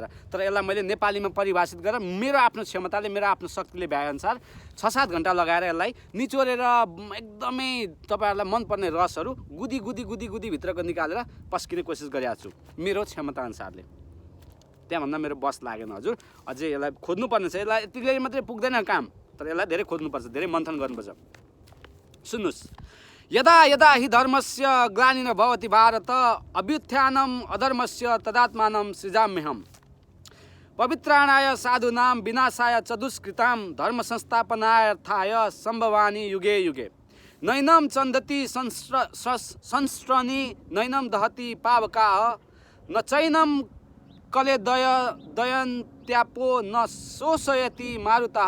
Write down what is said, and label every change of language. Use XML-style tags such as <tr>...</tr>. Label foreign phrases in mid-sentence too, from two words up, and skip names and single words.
<ne>तर यसलाई मैले नेपालीमा परिभाषित गरेर मेरो आफ्नो क्षमताले, मेरो आफ्नो शक्तिले भ्याएअनुसार 6-7 घण्टा लगाएर यसलाई निचोरेर एकदमै तपाईहरुलाई मनपर्ने रसहरू गुदी गुदी गुदी गुदी भित्रको निकालेर पस्किने कोसिस गरिरहेको छु मेरो क्षमता अनुसारले। त्यहाँभन्दा मेरो बस लागेन हजुर। अझै यसलाई खोज्नुपर्ने छ। यसलाई यतिले मात्रै पुग्दैन काम, तर यसलाई धेरै खोज्नुपर्छ, धेरै मन्थन गर्नुपर्छ। सुन्नुहोस्,</ne> <sa>यदा यदा हि धर्मस्य ग्लानिर्न भवति भारत अभ्युत्थानम् अधर्मस्य तदात्मानं सृजाम्यहम्। पवित्राणाय साधूनां विनाशाय च दुष्कृतां धर्म संस्थापनार्थाय संभवानि युगे युगे। नैनं चन्दति संस्रणी नैनं दहति पावकाः न चैनं दयन्त्यापो न शोषयति मारुतः।</sa>